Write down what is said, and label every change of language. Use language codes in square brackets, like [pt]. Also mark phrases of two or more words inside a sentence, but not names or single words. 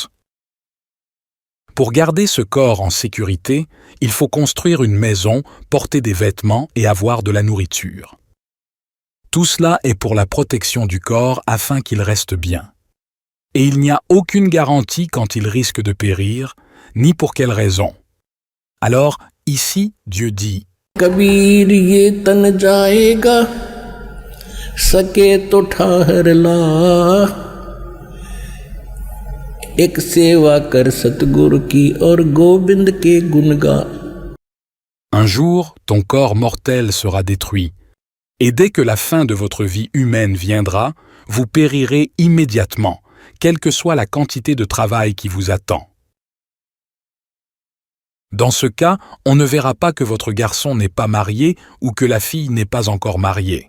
[fr] Pour garder ce corps en sécurité, il faut construire une maison, porter des vêtements et avoir de la nourriture. Tout cela est pour la protection du corps afin qu'il reste bien. Et il n'y a aucune garantie quand il risque de périr, ni pour quelle raison. Alors, ici, Dieu dit « [hi] कबीर ये तन जाएगा सके तो ठहर ला एक सेवा कर सतगुरु की और गोविंद के गुण गा. » [fr] Un jour, ton corps mortel sera détruit, et dès que la fin de votre vie humaine viendra, vous périrez immédiatement, quelle que soit la quantité de travail qui vous attend. Dans ce cas, on ne verra pas que votre garçon n'est pas marié ou que la fille n'est pas encore mariée.